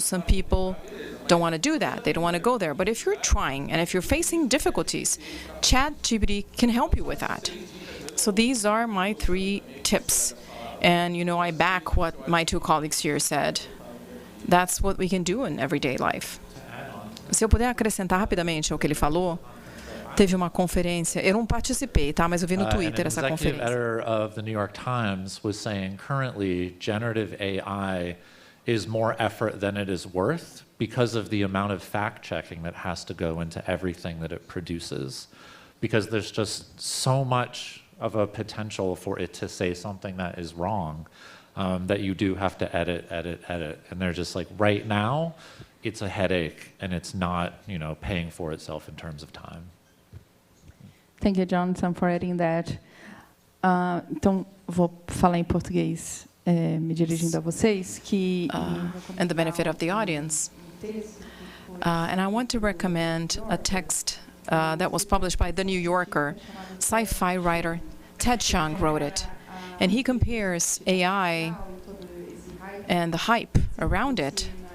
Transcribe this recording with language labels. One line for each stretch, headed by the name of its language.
English: Some people don't want to do that. They don't want to go there. But if you're trying, and if you're facing difficulties, ChatGPT can help you with that. So these are my 3 tips. And, I back what my 2 colleagues here said. That's what we can do in everyday life.
Portuguese: Se eu puder acrescentar rapidamente ao que ele falou, teve uma conferência, eu não participei, tá? Mas eu vi no Twitter essa conferência.
English: An executive editor of the New York Times was saying currently generative AI is more effort than it is worth because of the amount of fact-checking that has to go into everything that it produces. Because there's just so much of a potential for it to say something that is wrong that you do have to edit. And they're just like, right now, it's a headache and it's not, paying for itself in terms of time. Thank you, Jonathan, for adding that.
Portuguese: Então, vou falar em português, me dirigindo a vocês, que...
English: and the benefit of the audience. And I want to recommend a text that was published by The New Yorker. Sci-fi writer Ted Chiang wrote it. And he compares AI and the hype around it.